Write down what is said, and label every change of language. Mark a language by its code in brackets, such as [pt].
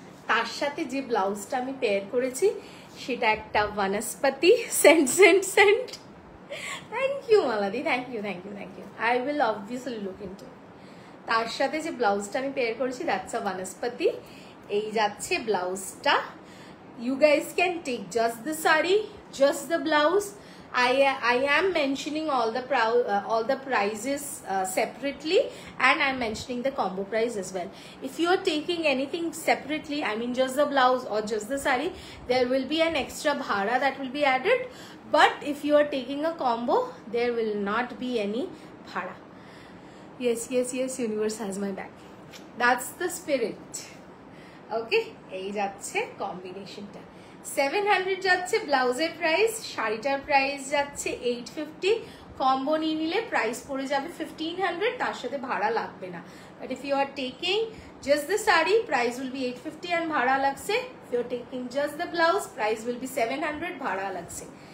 [bn] তার সাথে যে ব্লাউজটা আমি পেয়ার করেছি সেটা একটা বনস্পতি Saint Saint Saint. Thank you মালাদি, thank you thank you thank you. [en] I will obviously look into. [bn] তার সাথে যে ব্লাউজটা আমি পেয়ার করেছি [en] that's a [bn] বনস্পতি। এই যাচ্ছে ব্লাউজটা। [en] You guys can take just the sari, just the blouse. I am mentioning all the prices separately, and I'm mentioning the combo price as well. If you are taking anything separately, I mean just the blouse or just the sari, there will be an extra bhara that will be added. But if you are taking a combo, there will not be any bhara. Yes, yes, yes, universe has my back. That's the spirit. [bn] ওকে, এই যাচ্ছে কম্বিনেশনটা। 700 যাচ্ছে ব্লাউজের price, শাড়িটার price যাচ্ছে 850। Combo নিয়ে নিলে price পড়ে যাবে 1500, তার সাথে ভাড়া লাগবে না। [en] but if you are taking just the saree, price will be 850 and [bn] ভাড়া লাগছে। [en] if you are taking just the blouse, price will be 700, [bn] ভাড়া লাগছে।